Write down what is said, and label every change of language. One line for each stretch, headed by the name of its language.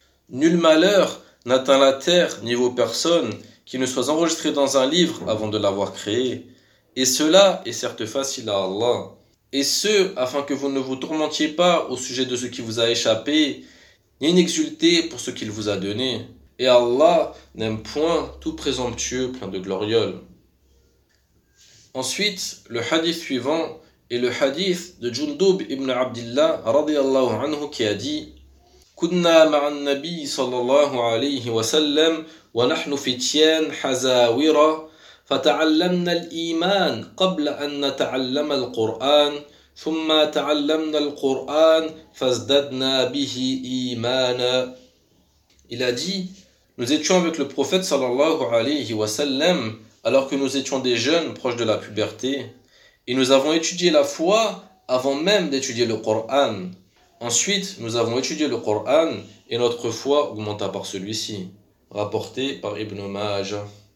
French: Nul malheur n'atteint la terre ni vos personnes qui ne soit enregistré dans un livre avant de l'avoir créé. Et cela est certes facile à Allah. Et ce, afin que vous ne vous tourmentiez pas au sujet de ce qui vous a échappé, ni n'exultez pour ce qu'il vous a donné. Et Allah n'aime point tout présomptueux plein de gloriole. Ensuite, le hadith suivant est le hadith de Jundub ibn Abdillah, radiallahu anhu, qui a dit
Arabic: كنا مع النبي صلى الله عليه وسلم ونحن فتيان حزاورة فتعلمنا الإيمان قبل أن نتعلم القرآن ثم تعلمنا القرآن فازددنا به إيمانا.
French: Il a dit, nous étions avec le prophète sallallahu alayhi wa sallam alors que nous étions des jeunes proches de la puberté et nous avons étudié la foi avant même d'étudier le Coran. Ensuite, nous avons étudié le Coran et notre foi augmenta par celui-ci, rapporté par Ibn Majah.